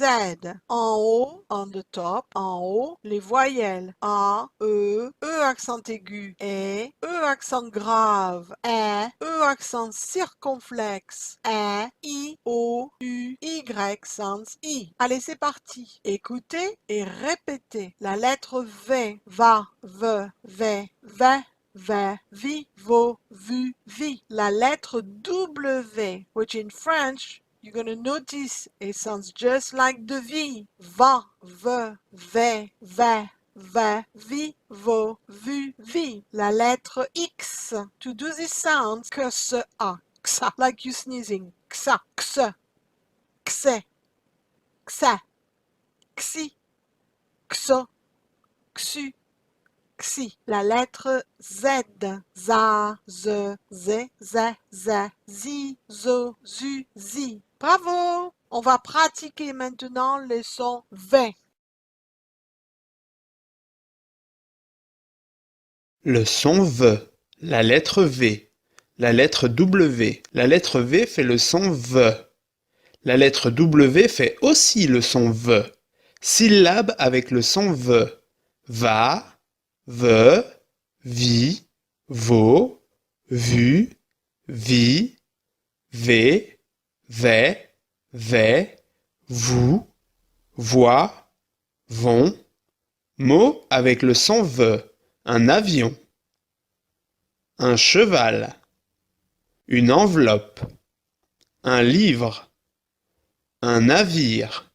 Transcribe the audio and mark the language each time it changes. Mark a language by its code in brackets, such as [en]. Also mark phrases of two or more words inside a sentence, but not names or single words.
[fr] En haut, [en] on the top, [fr] en haut, les voyelles A, E accent aigu, E accent grave, E accent circonflexe, I, O, U, Y sans I. Allez, c'est parti. Écoutez et répétez. La lettre V, va, ve, vi, vo, vu, vi. La lettre W, [en] which in French, you're going to notice it sounds just like the V. [fr] Va, ve, vi, vo, vu, vi. La lettre X. [en] To do this sound, [fr] kse, ksa, [en] like you sneezing. [fr] Ksa, kse, kse, ksa, ksi, kso, ksu. Xi. La lettre Z. Za, ze, zi, zo, zu, zi. Bravo! On va pratiquer maintenant le son V. Le son V. La lettre V. La lettre W. La lettre V fait le son V. La lettre W fait aussi le son V. Syllabe avec le son V. Va, ve, vi, vo, vu, vi, ve, ve, vous, voix, vont. Mot avec le son V. Un avion. Un cheval. Une enveloppe. Un livre. Un navire.